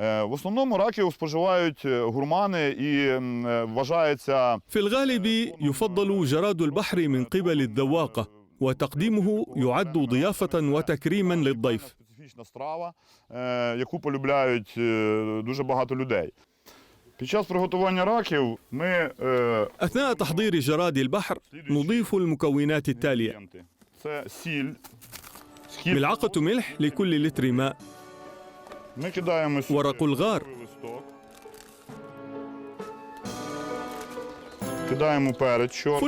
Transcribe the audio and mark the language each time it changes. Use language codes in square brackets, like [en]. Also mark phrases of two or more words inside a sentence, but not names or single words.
[uk] В основному раків споживають гурмани і вважається [ar] في الغالب يفضل جراد البحر من قبل الذواقة، وتقديمه يعد ضيافة وتكريما للضيف. [uk] специфічна страва, яку полюбляють дуже багато людей. Під час приготування раків ми [ar] أثناء تحضير جراد البحر نضيف المكونات التالية: [uk] це сіль, схід. [ar] ملعقة ملح لكل لتر ماء، [uk] Ми кидаємо сюди [ar] ورق الغار، [uk] листок, кидаємо перець чорний,